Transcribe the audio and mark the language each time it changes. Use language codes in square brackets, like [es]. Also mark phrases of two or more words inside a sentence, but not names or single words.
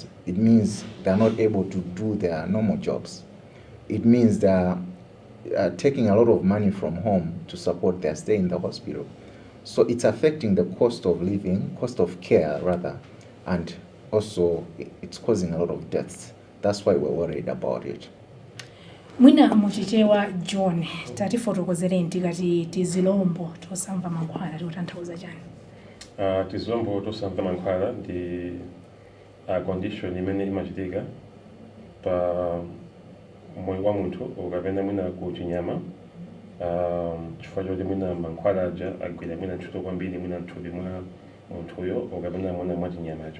[en] It means they're not able to do their normal jobs. It means they're taking a lot of money from home to support their stay in the hospital. So it's affecting the cost of living, cost of care rather, and also it's causing a lot of deaths. That's why we're worried about it. [ny] Mwina muchichewa John, tati fotokozere nti kati tizilombo tosamva mankhwala totanthauza chani? Tizilombo tosamva mankhwala ndi condition imene imachitika pa moyo wa munthu ukapena mwina ku chinyama, chifukwa choti mwina mankhwala aja agwira mwina ntchito kwambiri mwina mthupi mwa munthuyo ukapena mwina mwa chinyamacho.